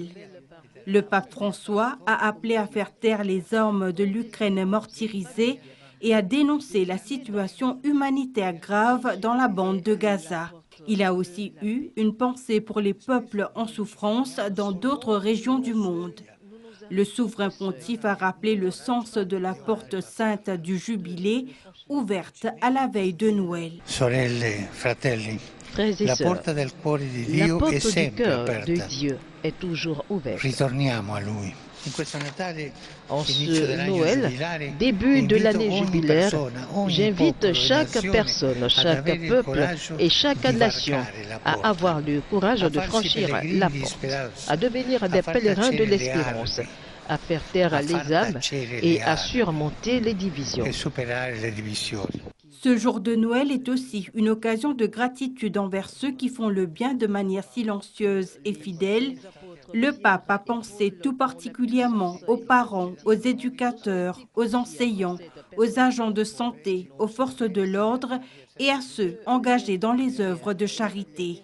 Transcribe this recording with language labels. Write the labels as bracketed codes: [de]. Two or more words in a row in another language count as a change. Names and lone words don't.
[fr] Le pape François a appelé à faire taire les armes de l'Ukraine martyrisée et a dénoncé la situation humanitaire grave dans la bande de Gaza. Il a aussi eu une pensée pour les peuples en souffrance dans d'autres régions du monde. Le souverain pontife a rappelé le sens de la porte sainte du Jubilé, ouverte à la veille de Noël. [it] Sorelle, fratelli, [fr] Frères et la sœurs, [it] porte del cuore di [fr] la [it] Dio è [fr] porte du [it] sempre [fr] cœur de [it] aperta. [fr] Dieu est toujours ouverte. [it] Ritorniamo a Lui. In questo Natale, [fr] En [it] inizio [fr] ce [it] dell'anno [fr] Noël, [it] giubilare, [fr] début de [it] invito [fr] l'année [it] ogni [fr] jubilaire, [it] persona, ogni [fr] j'invite [it] popolo e [fr] chaque [it] nazione [fr] personne, [it] ad [fr] chaque [it] avere il [fr] peuple [it] coraggio [fr] et chaque [it] di [fr] nation [it] varcare la [fr] à [it] porta, [fr] avoir le courage [it] a [fr] de [it] farsi [fr] franchir [it] pellegrini [fr] la [it] di [fr] porte, [it] speranza, [fr] à devenir [it] a [fr] des [it] far [fr] pèlerins de [it] tacere le [fr] l'espérance, [it] armi, [fr] à faire taire [it] a [fr] les [it] far [fr] âmes [it] tacere [fr] et [it] le [fr] à [it] armi [fr] surmonter les divisions. [it] e superare le divisioni. [fr] Ce jour de Noël est aussi une occasion de gratitude envers ceux qui font le bien de manière silencieuse et fidèle. Le pape a pensé tout particulièrement aux parents, aux éducateurs, aux enseignants, aux agents de santé, aux forces de l'ordre et à ceux engagés dans les œuvres de charité.